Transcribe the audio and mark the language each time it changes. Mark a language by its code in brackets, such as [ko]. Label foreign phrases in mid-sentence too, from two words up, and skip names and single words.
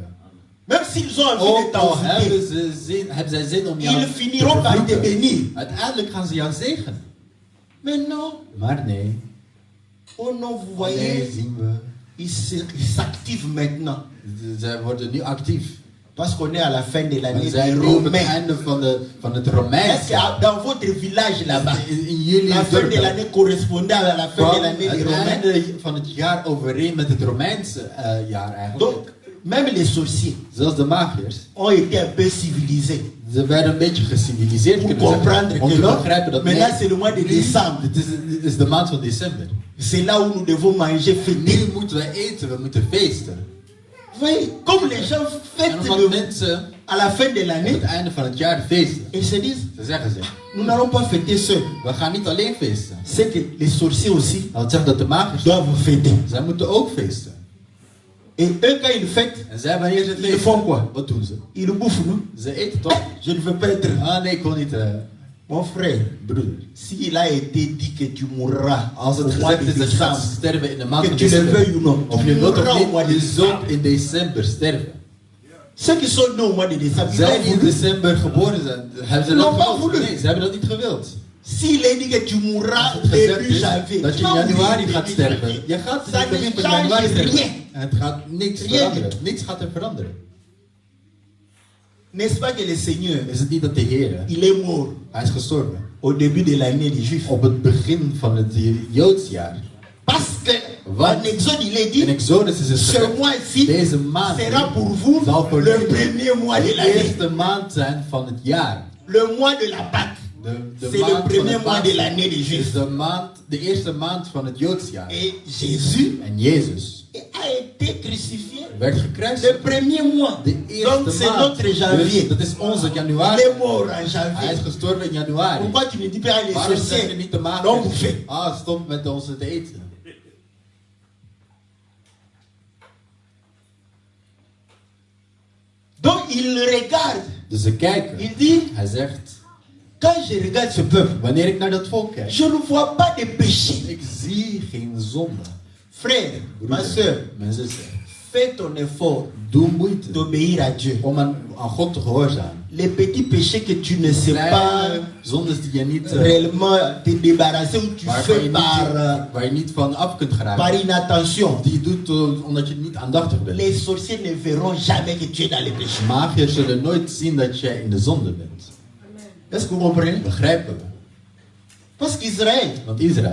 [fr] Même s'ils ont envie de [nl] Ook al [fr] t'envoûter, [nl] hebben zij zin om jou [fr] ils [nl] te [fr] finiront par te [nl] vervloeken. [fr] bénir. [nl] Uiteindelijk gaan ze jou zegenen. [fr] Mais non, [nl] Maar nee, [fr] oh non, vous [nl] nee, [fr] voyez, [nl] zien we. [fr] ils s'activent maintenant. [nl] Zij worden nu actief. [fr] Parce qu'on est à la fin de [nl] We [fr] l'année des [nl] zijn nu op het [fr] Romains. [nl] einde van het [fr] Est-ce [nl] Romeins. [fr] que dans votre village là-bas, [nl] In jullie [fr] la fin de [nl] dorpen [fr] l'année correspondait à la fin de [nl] kwam [fr] l'année des [nl] het [fr] Romains? [nl] einde van het jaar overeen met het Romeinse jaar eigenlijk. [fr] Donc, même les sorciers [nl] Zelfs de magiërs, [fr] ont été un peu civilisés. [nl] ze werden een beetje geciviliseerd [fr] Pour [nl] kunnen zeggen, [fr] comprendre [nl] om [fr] que [nl] te [fr] non, [nl] begrijpen dat [fr] maintenant c'est le mois de décembre. [nl] dit is de maand van december. [fr] C'est là où nous devons manger, fêter. [nl] Nu moeten wij eten, we moeten feesten. [fr] Vous voyez, comme les gens [nl] En [fr] fêtent [nl] omdat mensen [fr] à la fin de [nl] op [fr] l'année, [nl] het einde van het jaar feesten, [fr] ils se disent, [nl] ze zeggen ze, [fr] nous n'allons pas fêter seuls. [nl] we gaan niet alleen feesten. [fr] C'est que les sorciers aussi [nl] Dat zegt dat de magiërs, [fr] doivent fêter. [nl] zij moeten ook feesten. [fr] Et eux, quand ils fêtent, [nl] En zij wanneer ze [fr] ils [nl] feesten, [fr] font quoi? [nl] wat doen ze? [fr] Ils bouffent, non? [nl] Ze eten toch? [fr] Je ne veux pas être. [nl] Ah nee, ik wil niet, [fr] Mon frère, [nl] broeder. [fr] s'il a été dit que tu mourras [nl] Als [fr] au [nl] het [fr] mois [nl] gezegd [fr] de [nl] is dat je gaat [fr] décembre, [nl] sterven in de maand [fr] que [nl] van [fr] tu le [nl] december, [fr] veuilles ou non, [nl] of [fr] tu [nl] je wilt [fr] mourras [nl] of [fr] au mois [nl] niet, [fr] de [nl] je zult [fr] décembre. [nl] in december sterven. [fr] Ceux qui sont nés au mois de décembre, ils [nl] Zij [fr] ont [nl] die in [fr] voulu. [nl] december geboren zijn, hebben ze [fr] Non, [nl] dat [fr] pas [nl] gewild? [fr] voulu. [nl] Nee, ze hebben dat niet gewild. [fr] S'il est dit que tu mourras [nl] Als het gezegd [fr] début [nl] is [fr] janvier, [nl] dat je [fr] tu [nl] in [fr] vas [nl] januari [fr] mourir [nl] gaat [fr] début [nl] sterven. [fr] janvier. [nl] Je gaat [fr] Ça [nl] in het [fr] ne [nl] begin van januari [fr] change [nl] sterven. [fr] rien. [nl] En het gaat niks [fr] Rien [nl] veranderen. [fr] du tout. [nl] Niks gaat er veranderen. [fr] N'est-ce pas que le Seigneur, [nl] Is het niet dat de Heer, [fr] il est mort [nl] hij is gestorven [fr] au début de l'année des Juifs? [nl] op het begin van het Joodsjaar. [fr] Parce que [nl] Want [fr] en Exode, il est [nl] in [fr] dit, [nl] Exodus is het [fr] ce [nl] gezegd, [fr] mois-ci [nl] deze maand [fr] sera pour vous [nl] zal voor [fr] le [nl] jullie [fr] premier mois de [nl] de [fr] l'année. [nl] eerste maand zijn van het jaar. [fr] Le mois de la Pâque. [nl] De [fr] C'est le [nl] maand van [fr] premier [nl] het [fr] mois de [nl] Pasen [fr] l'année des [nl] is [fr] Juifs. [nl] de eerste maand van het Joodsjaar. [fr] Et Jésus [nl] En Jezus [fr] a été crucifié [nl] werd [fr] le [nl] gekruisigd. [fr] premier mois. [nl] De eerste [fr] Donc c'est [nl] maand. [fr] notre janvier. [nl] Dus dat is onze [fr] Il [nl] januari. [fr] est mort en [nl] Hij is [fr] janvier. [nl] gestorven in januari. [fr] Pourquoi tu ne dis pas à les [nl] Waarom zeg je [fr] sorciers [nl] niet te [fr] non [nl] maken? [fr] bouffer? [nl] Ah, stop met ons te eten. [fr] Donc il regarde. [nl] Dus ze kijken. [fr] Il dit, [nl] Hij zegt, [fr] quand je regarde ce peuple, [nl] wanneer ik naar dat volk kijk, [fr] je ne vois pas de péché. [nl] ik zie geen zonde. [fr] Frère, ma [nl] Broeder, [fr] soeur, [nl] mijn zuster, [fr] fais ton effort [nl] doe moeite [fr] d'obéir à Dieu. [nl] om aan God te gehoorzamen. [fr] Les petits péchés que tu ne sais pas [nl] Kleine zondes die je niet, [fr] réellement te débarrasser ou tu [nl] waarvan je [fr] fais [nl] waar je niet van af kunt [fr] par [nl] geraken. [fr] inattention. [nl] Die je doet omdat je niet aandachtig bent. [fr] Les sorciers ne verront jamais que tu es dans les péchés. [nl] Magiërs zullen nooit zien dat jij in de zonde bent. [fr] Est-ce que vous comprenez? [nl] Begrijpen we? [fr] Parce qu'Israël, [nl] Want Israël,